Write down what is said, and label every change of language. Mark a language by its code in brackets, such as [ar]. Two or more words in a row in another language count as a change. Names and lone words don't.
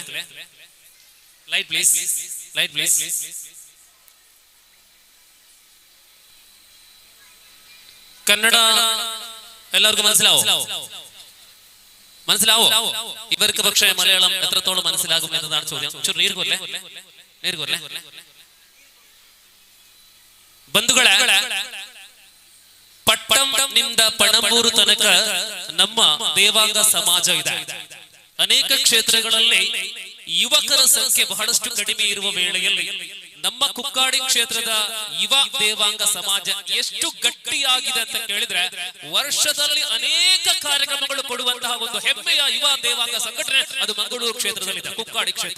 [en] Light please, light please. [ml] കന്നഡ എല്ലാവർക്കും മനസ്സിലാവോ? ഇവർക്ക് പക്ഷേ മലയാളം എത്രത്തോളം മനസ്സിലാകും എന്നതാണ് ചോദ്യം. [kn] ಬಂಧುಗಳೇ, ನಿಂದ ಪಣಂಬೂರು ತನಕ ನಮ್ಮ ದೇವಾಂಗ ಸಮಾಜ ಇದೆ. ಅನೇಕ ಕ್ಷೇತ್ರಗಳಲ್ಲಿ ಯುವಕರ ಸಂಖ್ಯೆ ಬಹಳಷ್ಟು ಕಡಿಮೆ ಇರುವ ವೇಳೆಯಲ್ಲಿ ನಮ್ಮ ಕುಕ್ಕಾಡಿ ಕ್ಷೇತ್ರದ ಯುವ ದೇವಾಂಗ ಸಮಾಜ ಎಷ್ಟು ಗಟ್ಟಿಯಾಗಿದೆ ಅಂತ ಕೇಳಿದ್ರೆ, ವರ್ಷದಲ್ಲಿ ಅನೇಕ ಕಾರ್ಯಕ್ರಮಗಳು ಕೊಡುವಂತಹ ಒಂದು ಹೆಮ್ಮೆಯ ಯುವ ದೇವಾಂಗ ಸಂಘಟನೆ ಅದು ಮಂಗಳೂರು ಕ್ಷೇತ್ರದಲ್ಲಿದೆ, ಕುಕ್ಕಾಡಿ ಕ್ಷೇತ್ರ.